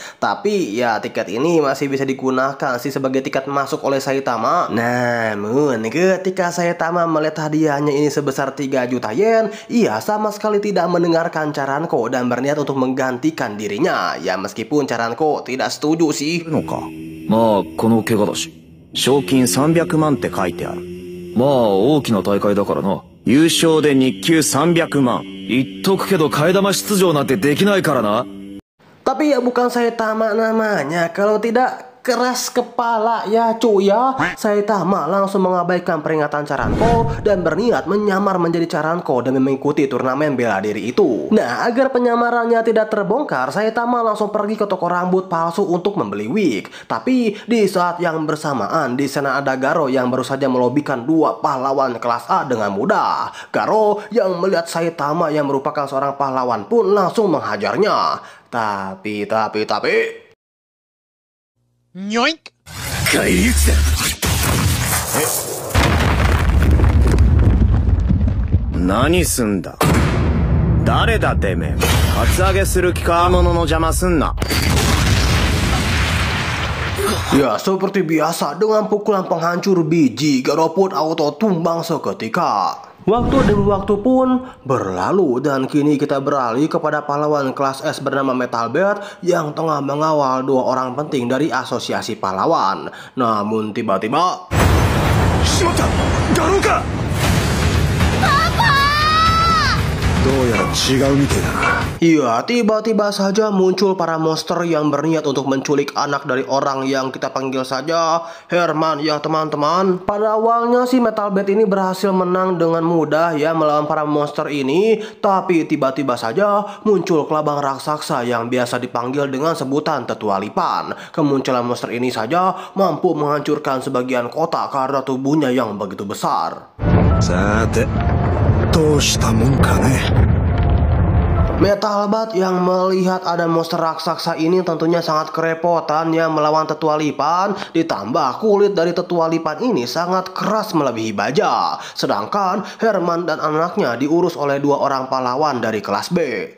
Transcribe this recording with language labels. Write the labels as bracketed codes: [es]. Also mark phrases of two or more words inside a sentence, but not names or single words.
[id] Tapi ya tiket ini masih bisa digunakan sih sebagai tiket masuk oleh Saitama. Namun ketika Saitama melihat hadiahnya ini sebesar 3 juta yen, ia sama sekali tidak mendengarkan Charanko dan berniat untuk menggantikan dirinya. Ya meskipun Charanko tidak setuju sih. [ja] まあこの怪我だし、賞金300万って書いてある。まあ大きな大会だからな。優勝で日給300万。言っとくけど替え玉出場なんてできないからな。 [id] Tapi ya bukan Saitama namanya kalau tidak keras kepala ya cuy ya. Saitama langsung mengabaikan peringatan Charanko dan berniat menyamar menjadi Charanko dan mengikuti turnamen bela diri itu. Nah agar penyamarannya tidak terbongkar, Saitama langsung pergi ke toko rambut palsu untuk membeli wig. Tapi di saat yang bersamaan di sana ada Garo yang baru saja melobikan 2 pahlawan kelas A dengan mudah. Garo yang melihat Saitama yang merupakan seorang pahlawan pun langsung menghajarnya. Tapi [en] Yoink! [ja] 返り討ちだ。何すんだ。誰だてめえ。カツアゲする気か。物の邪魔すんな。 [id] Ya seperti biasa dengan pukulan penghancur biji, Garo pun auto tumbang seketika. Waktu demi waktu pun berlalu dan kini kita beralih kepada pahlawan kelas S bernama Metal Bat yang tengah mengawal 2 orang penting dari asosiasi pahlawan. Namun tiba-tiba... [ja] Shimata! Garo ka! どうやら違うみてえだな。 [id] Ya, tiba-tiba saja muncul para monster yang berniat untuk menculik anak dari orang yang kita panggil saja Herman ya teman-teman. Pada awalnya si Metal Bat ini berhasil menang dengan mudah ya melawan para monster ini. Tapi tiba-tiba saja muncul kelabang raksasa yang biasa dipanggil dengan sebutan Tetua Lipan. Kemunculan monster ini saja mampu menghancurkan sebagian kota karena tubuhnya yang begitu besar. [ja] さて、どうしたもんかね。 [id] Metal Bat yang melihat ada monster raksasa ini tentunya sangat kerepotan ya melawan Tetua Lipan. Ditambah kulit dari Tetua Lipan ini sangat keras melebihi baja. Sedangkan Herman dan anaknya diurus oleh 2 orang pahlawan dari kelas B.